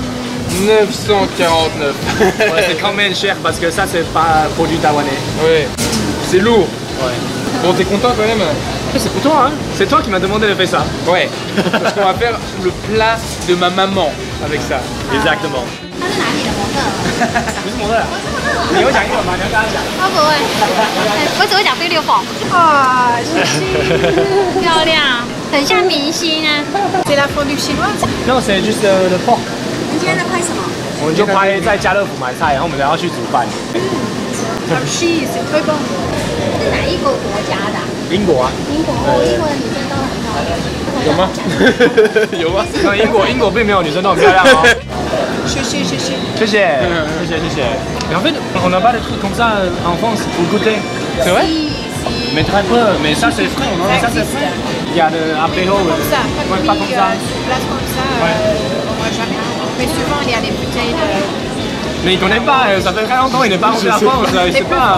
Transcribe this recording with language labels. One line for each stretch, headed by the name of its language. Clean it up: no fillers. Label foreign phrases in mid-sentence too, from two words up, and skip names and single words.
French: 949. ouais, c'est quand même cher parce que ça, c'est pas produit taïwanais. Ouais. C'est lourd. Ouais. Bon, t'es content quand même? C'est pour toi, hein? C'est toi qui m'as demandé de faire ça. Ouais. Parce qu'on va faire le plat de ma maman avec ça. Exactement.
Chinese: 他是哪里的模特？不是模特，你会讲英文吗？你要跟他讲。我不会，我只会讲菲律宾话。
French: Ah, je
Chinese: 漂亮，很像明星啊。
French: C'est la fondue chinoise. Non, c'est juste le porc.
Chinese: 你今天在拍什么？我们就拍在家乐福买菜，然后我们等下去煮饭。
French: Cheese, c'est très bon.
Chinese: 是哪一个国家的啊？英国啊？英国哦，英国的女生都很漂亮。有吗？有吗？那英国并没有女生都很漂亮哦。谢谢。
French: 谢谢。Mais en fait, on n'a pas de trucs comme ça en France pour goûter. C'est vrai? Mais très peu. Mais ça c'est frais, non? Ça c'est frais. Il y a de apéro. Comme ça, Ouais, pas comme ça. place comme ça. Mais il connaît pas, ça fait très longtemps, il n'est pas rentré à France, il sait pas.